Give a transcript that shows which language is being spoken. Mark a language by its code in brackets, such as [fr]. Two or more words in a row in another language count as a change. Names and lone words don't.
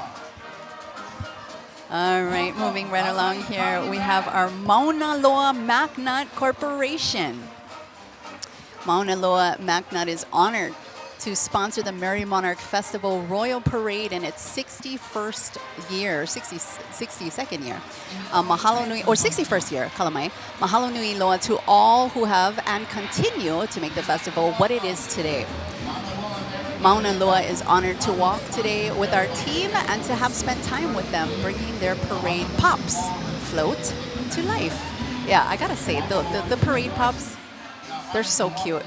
[en] All right, moving right along here, we have our Mauna Loa Macnut Corporation. Mauna Loa Macnut is honored to sponsor the Merrie Monarch Festival Royal Parade in its 61st year, 62nd year. [haw] Mahalo nui, [en] or 61st year, kalamai. [haw] Mahalo nui loa [en] to all who have and continue to make the festival what it is today. Mauna Loa is honored to walk today with our team and to have spent time with them, bringing their parade pops float to life. Yeah, I gotta say, the parade pops, they're so cute.